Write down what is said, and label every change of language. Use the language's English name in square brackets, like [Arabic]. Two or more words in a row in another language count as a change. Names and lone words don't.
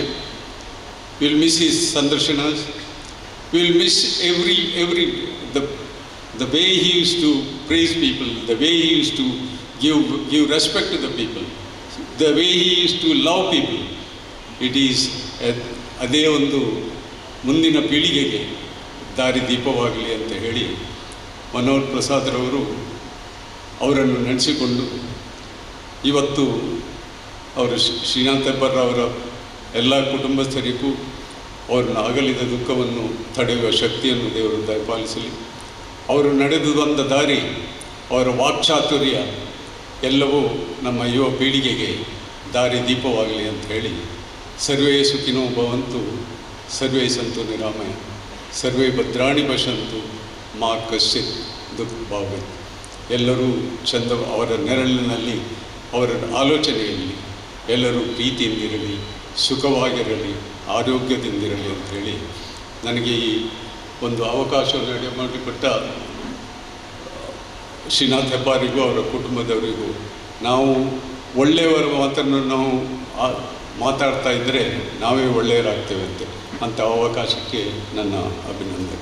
[English] We will miss his Sandarshanas. We will miss the way he used to praise people, the way he used to give respect to the people, the way he used to love people. It is [Kannada] ಅದೇ ಒಂದು ಮುಂದಿನ ಪೀಳಿಗೆಗೆ ದಾರಿದೀಪವಾಗಲಿ ಅಂತ ಹೇಳಿ ಮನೋಹರ್ ಪ್ರಸಾದ್ರವರು ಅವರನ್ನು ನೆನೆಸಿಕೊಂಡು ಇವತ್ತು ಅವರು ಶ್ರೀನಾಥ್ ಹೆಬ್ಬಾರ್ರವರ ಎಲ್ಲ ಕುಟುಂಬಸ್ಥರಿಗೂ ಅವ್ರನ್ನ ಅಗಲಿದ ದುಃಖವನ್ನು ತಡೆಯುವ ಶಕ್ತಿಯನ್ನು ದೇವರು ದಯಪಾಲಿಸಲಿ. ಅವರು ನಡೆದು ಬಂದ ದಾರಿ, ಅವರ ವಾಕ್ಚಾತುರ್ಯ ಎಲ್ಲವೂ ನಮ್ಮ ಯುವ ಪೀಳಿಗೆಗೆ ದಾರಿ ದೀಪವಾಗಲಿ ಅಂತ ಹೇಳಿ, [Sanskrit] ಸರ್ವೇ ಸುಖಿನೋ ಭವಂತು, ಸರ್ವೇ ಸಂತು ನಿರಾಮಯ, ಸರ್ವೇ ಭದ್ರಾಣಿ ಪಶ್ಯಂತು ಮಾ ಕಶ್ಚಿತ್ ದುಃಖ ಭಾವೇತ್. [Kannada] ಎಲ್ಲರೂ ಚಂದ, ಅವರ ನೆರಳಿನಲ್ಲಿ, ಅವರ ಆಲೋಚನೆಯಲ್ಲಿ ಎಲ್ಲರೂ ಪ್ರೀತಿಯಿಂದಿರಲಿ, ಸುಖವಾಗಿರಲಿ, ಆರೋಗ್ಯದಿಂದಿರಲಿ ಅಂಥೇಳಿ ನನಗೆ ಈ ಒಂದು ಅವಕಾಶವನ್ನು ಮಾಡಿಕೊಟ್ಟ ಶ್ರೀನಾಥ್ ಹೆಬ್ಬಾರಿಗೂ ಅವರ ಕುಟುಂಬದವರಿಗೂ, ನಾವು ಒಳ್ಳೆಯವರ ಮಾತನ್ನು ನಾವು ಮಾತಾಡ್ತಾ ಇದ್ದರೆ ನಾವೇ ಒಳ್ಳೆಯರಾಗ್ತೇವೆ ಅಂಥ ಅವಕಾಶಕ್ಕೆ ನನ್ನ ಅಭಿನಂದನೆ.